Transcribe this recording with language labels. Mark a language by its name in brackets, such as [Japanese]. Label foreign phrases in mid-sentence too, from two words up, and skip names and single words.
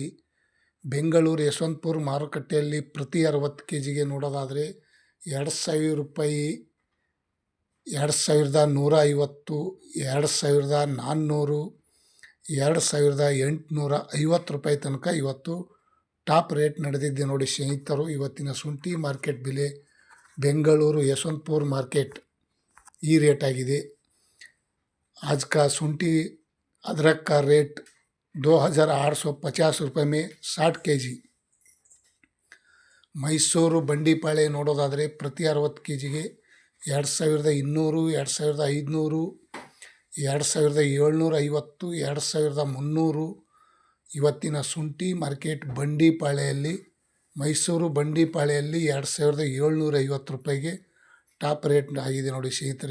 [Kannada] ಬೆಂಗಳೂರು ಯಶವಂತಪುರ ಮಾರುಕಟ್ಟೆಯಲ್ಲಿ ಪ್ರತಿ 60 kgಗೆ ನೋಡೋದಾದರೆ 2,000 ರೂಪಾಯಿ, 2,150, 2,400, 2,850 ರೂಪಾಯಿ ತನಕ ಇವತ್ತು [English] top rate [Kannada] ನಡೆದಿದೆ ನೋಡಿ ಸ್ನೇಹಿತರು. ಇವತ್ತಿನ ಶುಂಠಿ ಮಾರ್ಕೆಟ್ ಬೆಲೆ ಬೆಂಗಳೂರು ಯಶವಂತಪುರ ಮಾರ್ಕೆಟ್ ಈ ರೇಟ್ ಆಗಿದೆ. [Hindi] आज का शुंठी अदरक का रेट 2,850 रुपये में 60 kg. [Kannada] ಮೈಸೂರು ಬಂಡಿಪಾಳೆ ನೋಡೋದಾದರೆ ಪ್ರತಿ 60 kgಗೆ 2,200, 2,500, 2,750, 2,300. ಇವತ್ತಿನ ಶುಂಠಿ ಮಾರ್ಕೆಟ್ ಬಂಡಿಪಾಳೆಯಲ್ಲಿ, ಮೈಸೂರು ಬಂಡಿಪಾಳೆಯಲ್ಲಿ 2,750 ರೂಪಾಯಿಗೆ [English] top rate [Kannada] ಆಗಿದೆ ನೋಡಿ ಸ್ನೇಹಿತರು.